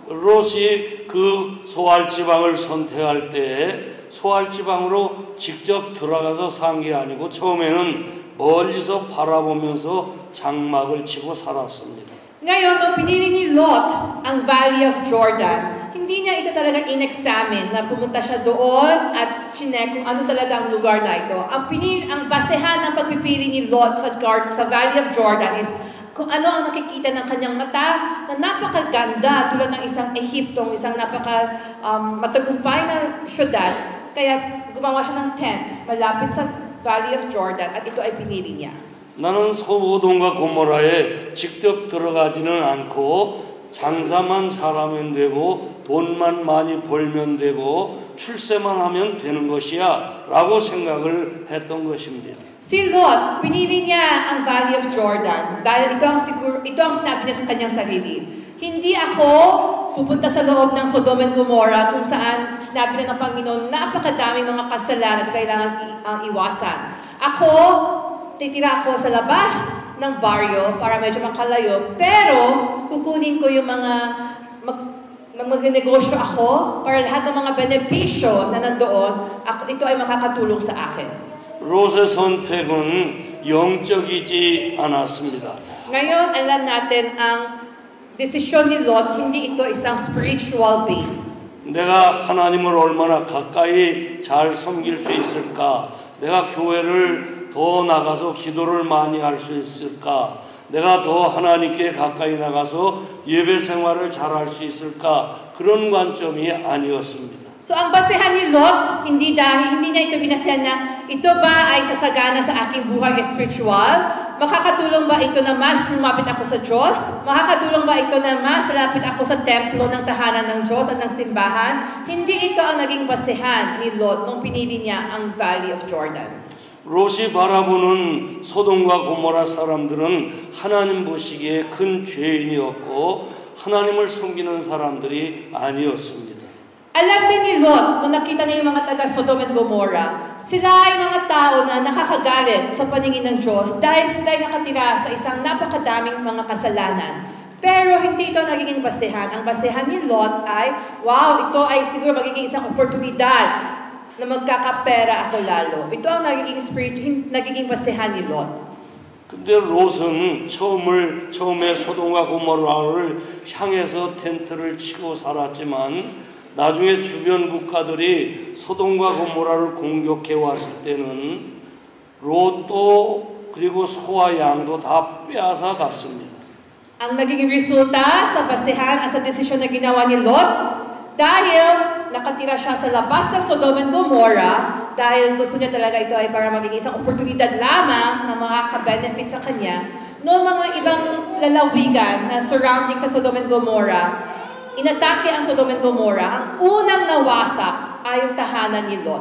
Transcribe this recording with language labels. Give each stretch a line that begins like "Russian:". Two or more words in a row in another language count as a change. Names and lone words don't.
Korean: 롯이 그 소알 지방을 선택할 때 소알 지방으로 직접 들어가서 산 게 아니고 처음에는 멀리서 바라보면서 장막을 치고 살았습니다.
Filipino: Ngayon, nung pinili ni Lot ang Valley of Jordan, hindi niya ito talaga in-examine na pumunta siya doon at chinek kung ano talaga ang lugar na ito. Ang basehan ng pagpipili ni Lot sa Valley of Jordan is kung ano ang nakikita ng kanyang mata na napakaganda tulad ng isang Ehiptong, isang matagumpay na syudad. Kaya gumawa siya ng tent malapit sa Valley of Jordan at ito ay pinili niya.
Korean: 나는 소돔과 고모라에 직접 들어가지는 않고 장사만 잘하면 되고 돈만 많이 벌면 되고 출세만 하면 되는 것이야 라고 생각을 했던 것입니다.
Filipino: Si Lot, pinili niya ang Valley of Jordan dahil ito ang sinabi niya sa kanyang sarili. Hindi ako pupunta sa loob ng Sodom and Gomorrah kung saan sinabi na ng Panginoon napakadaming mga kasalanan at kailangan iwasan. Titira ako sa labas ng baryo para medyo makalayo, pero kukunin ko yung magnegosyo ako para lahat ng mga benepisyo na nandoon, ito ay makakatulong sa akin.
Korean: 롯의 선택은 영적이지 않았습니다.
Filipino: Ngayon, alam natin ang desisyon ni Lot, hindi ito isang
English: spiritual based.
Korean: 내가 하나님을 얼마나 가까이 잘 섬길 수 있을까? 내가 교회를 더 나가서 기도를 많이 할 수 있을까? 내가 더 하나님께 가까이 나가서 예배 생활을 잘 할 수 있을까? 그런 관점이 아니었습니다.
Filipino: So ang basehan ni Lot, hindi niya ito binasehan na ito ba ay sasagana sa aking buhay spiritual? Makakatulong ba ito na mas lumapit ako sa Diyos? Makakatulong ba ito na mas lapit ako sa templo ng tahanan ng Diyos at ng simbahan? Hindi ito ang naging basehan ni Lot nung pinili niya ang Valley of Jordan.
Korean: 롯이 바라보는 소돔과 고모라 사람들은 하나님 보시기에 큰 죄인이었고 하나님을 섬기는 사람들이 아니었습니다.
Filipino: Alam din ni Lot, nung nakita niya yung mga taga Sodom and Gomorrah, sila ay mga tao na nakakagalit sa paningin ng Diyos dahil sila ay nakatira sa isang napakadaming mga kasalanan. Pero hindi ito nagiging basehan. Ang basehan ni Lot ay, wow, ito ay siguro magiging isang oportunidad na magkakapera ako lalo. Ito ang nagiging basehan ni Lot.
Korean: 근데 롯은 처음에 소돔과 고모라를 향해서 텐트를 치고 살았지만 나중에 주변 국가들이 소돔과 고모라를 공격해 왔을 때는 롯도 그리고 소와 양도 다 빼앗아 갔습니다.
Filipino: Ang naging resulta sa basehan at sa desisyon na ginawa ni Lot, dahil nakatira siya sa labas ng Sodom and Gomorrah, dahil gusto niya talaga ito ay para maging isang oportunidad lamang na makaka-benefit sa kanya, noong mga ibang lalawigan na surrounding sa Sodom and Gomorrah, inatake ang Sodom and Gomorrah, ang unang nawasak ay yung tahanan ni Lot.